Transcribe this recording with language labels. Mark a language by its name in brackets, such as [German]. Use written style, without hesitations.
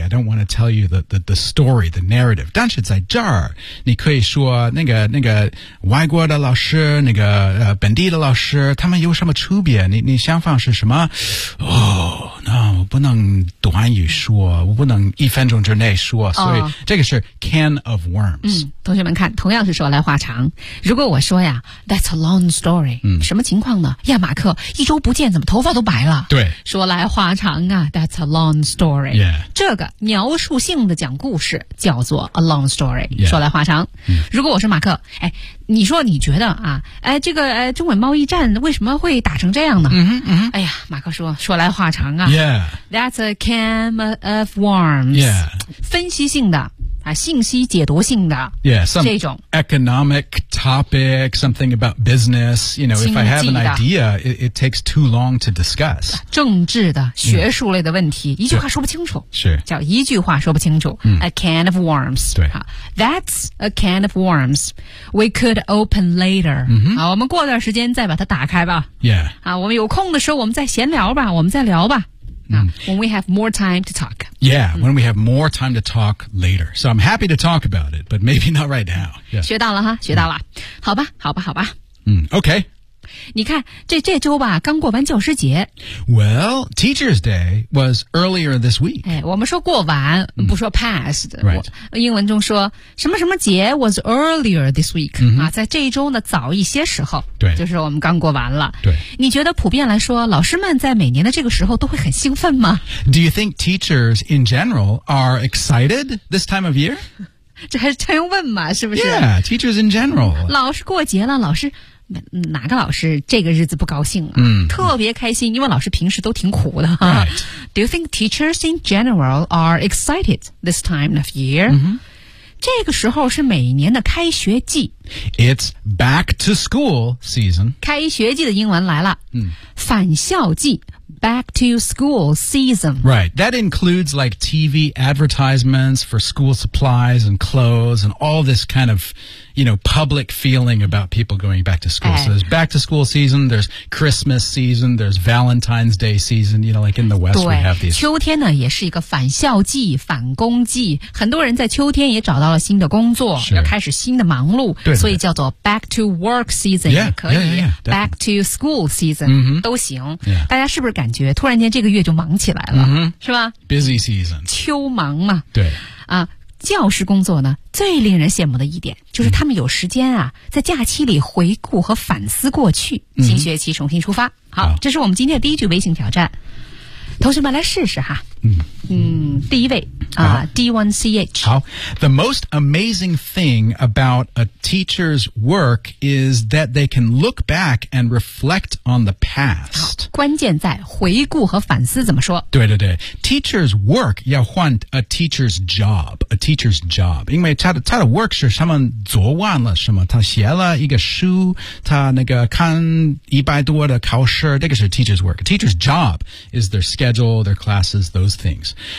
[English] I don't want to tell you the story, the narrative. [Chinese] 但是在这儿，你可以说那个外国的老师，那个本地的老师，他们有什么区别？你想法是什么？哦，那我不能短语说，我不能一分钟之内说，所以这个是 can of worms。嗯，同学们看，同样是说来话长。如果我说呀 [English] That's a long story， [Chinese] 嗯，什么情况呢呀马克一周不见怎么头发都白了对说来话长啊 [English] That's a long story、 yeah. [Chinese] 这个描述性的讲故事叫做 a long story、 [English] yeah. [Chinese] 说来话长、嗯、如果我是马克哎，你说你觉得啊哎，这个中美贸易战为什么会打成这样呢、嗯嗯、哎呀马克说来话长啊、 [English] yeah. That's a can of worms、 yeah. [Chinese] 分析性的啊、信息解读性的 [English] yeah, some [Chinese] 这种 [English] economic topic something about business you know if I have an idea it takes too long to discuss [Chinese] 政治的学术类的问题、yeah. 一句话说不清楚是叫一句话说不清楚、嗯、 [English] a can of worms [Chinese] 对、啊、 [English] That's a can of worms We could open later、 mm-hmm. [Chinese] 啊、我们过段时间再把它打开吧 [English] Yeah、 [Chinese] 啊、我们有空的时候我们再闲聊吧我们再聊吧 [English] When we have more time to talk. Yeah, when we have more time to talk later. So I'm happy to talk about it, but maybe not right now.、Yeah. [Chinese] 学到了哈，学到了、嗯。好吧，好吧，好吧。 [English] 嗯 ，Okay. [Chinese] 你看，这周吧，刚过完教师节。 [English] Well, Teacher's Day was earlier this week. [Chinese] 哎，我们说过完，不说 past.、 [English] 嗯、right. [Chinese] 英文中说什么什么节 [English] was earlier this week、 [Chinese] 嗯、啊，在这一周呢，早一些时候。对，就是我们刚过完了。对，你觉得普遍来说，老师们在每年的这个时候都会很兴奋吗 [English] ？Do you think teachers in general are excited this time of year? [Chinese] 这还是常用问嘛，是不是 [English] ？Yeah, teachers in general. [Chinese] 老师过节了，老师。哪个老师这个日子不高兴啊、嗯、特别开心因为老师平时都挺苦的、 [English] right. Do you think teachers in general are excited this time of year?、 Mm-hmm. [Chinese] 这个时候是每年的开学季 [English] It's back to school season [Chinese] 开学季的英文来了、嗯、返校季 [English] Back to school season Right, that includes like TV advertisements for school supplies and clothes and all this kind ofYou know, public feeling about people going back to school.、 [Chinese] 哎、 [English] so there's back to school season, there's Christmas season, there's Valentine's Day season, you know, like in the West we have these. [Chinese] 秋天呢也是一个返校季返工季很多人在秋天也找到了新的工作要开始新的忙碌对对对所以叫做 [English] back to work season [Chinese] 也可以 [English] yeah, yeah, yeah, back to school season、 mm-hmm. [Chinese] 都行、 [English] yeah. [Chinese] 大家是不是感觉突然间这个月就忙起来了、 [English] mm-hmm. [Chinese] 是吧 [English] Busy season. [Chinese] 秋忙嘛。对。啊教师工作呢最令人羡慕的一点就是他们有时间啊在假期里回顾和反思过去新学期重新出发好, 好这是我们今天的第一句微信挑战同学们来试试哈嗯, 嗯第一位啊 D1CH [English] 好 The most amazing thing about a teacher's work is that they can look back and reflect on the past [Chinese] 关键在回顾和反思怎么说对对对 Teacher's work 要换 a teacher's job [English] A teacher's job 因为他的 work 是他们昨晚了什么他写了一个书他那个看100多的考试这个是 teacher's work A teacher's job is their schedule their classes those things